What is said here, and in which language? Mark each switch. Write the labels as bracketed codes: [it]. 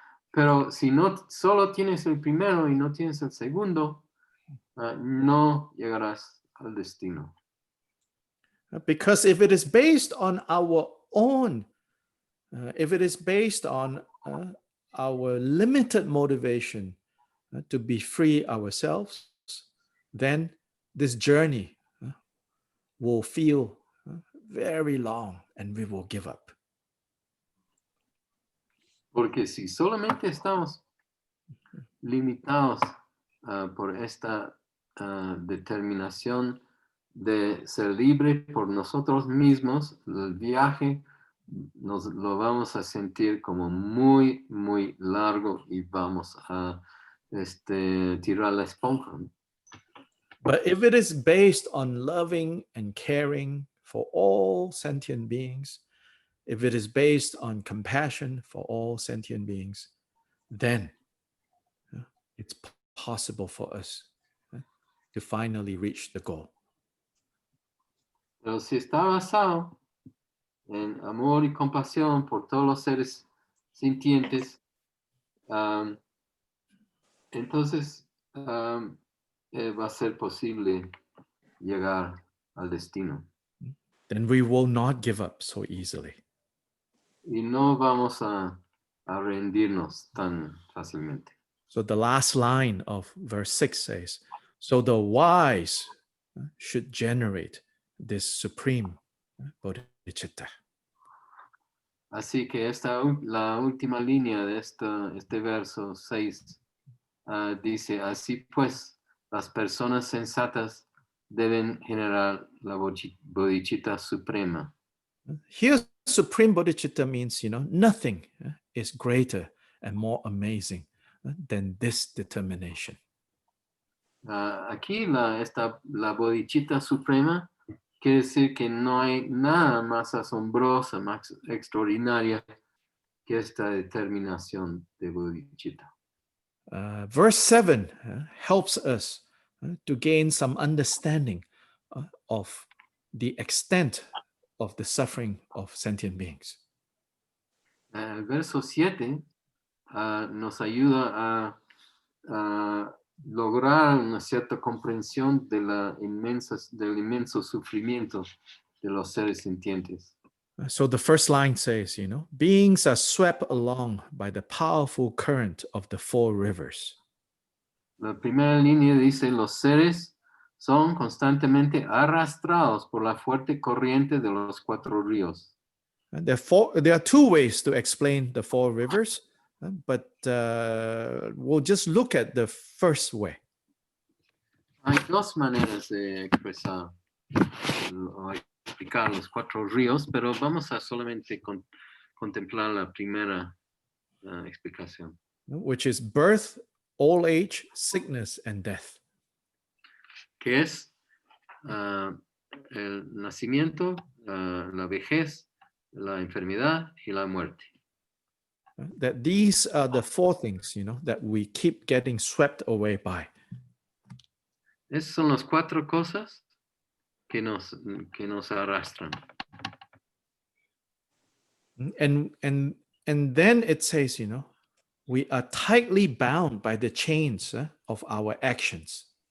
[es] Pero si no solo tienes el primero y no tienes el segundo, no llegarás al destino. [en] Because if it is based on our own, if it is based on our limited motivation to be free ourselves, then this journey will feel very long and we will give up. [es] Porque si solamente estamos limitados por esta determinación de ser libre por nosotros mismos, el viaje nos lo vamos a sentir como muy, muy largo y vamos a tirar la esponja. [en] But if it is based on loving and caring for all sentient beings, if it is based on compassion for all sentient beings, then it's possible for us to finally reach the goal. [es] Pero si está basado en amor y compasión por todos los seres sintientes, entonces va a ser posible llegar al destino. [en] Then we will not give up so easily. [es] Y no vamos a rendirnos tan fácilmente. [en] So the last line of verse 6 says, so the wise should generate this supreme Bodhichitta. [es] Así que la última línea de este verso 6 dice, así pues, las personas sensatas deben generar la Bodhichitta suprema. [en] Here, supreme Bodhichitta means, nothing is greater and more amazing than this determination. [es] Aquí la Bodhichitta suprema quiere decir que no hay nada más asombrosa, más extraordinaria que esta determinación de Bodhichitta. [en] Verse 7 helps us to gain some understanding of the extent of the suffering of sentient beings. [es] El verso 7 nos ayuda a lograr una cierta comprensión del inmenso sufrimiento de los seres sintientes. [en] So the first line says, beings are swept along by the powerful current of the four rivers. [es] La primera línea dice, los seres son constantemente arrastrados por la fuerte corriente de los cuatro ríos. [en] There are two ways to explain the four rivers, but we'll just look at the first way. [es] Hay dos maneras de expresar o explicar los cuatro ríos, pero vamos a solamente contemplar la primera explicación. [en] Which is birth, old age, sickness, and death. [es] Que es el nacimiento, la vejez, la enfermedad y la muerte. [en] That these are the four things, that we keep getting swept away by. [es] Esas son las cuatro cosas que nos arrastran. [en] And then it says, we are tightly bound by the chains of our actions.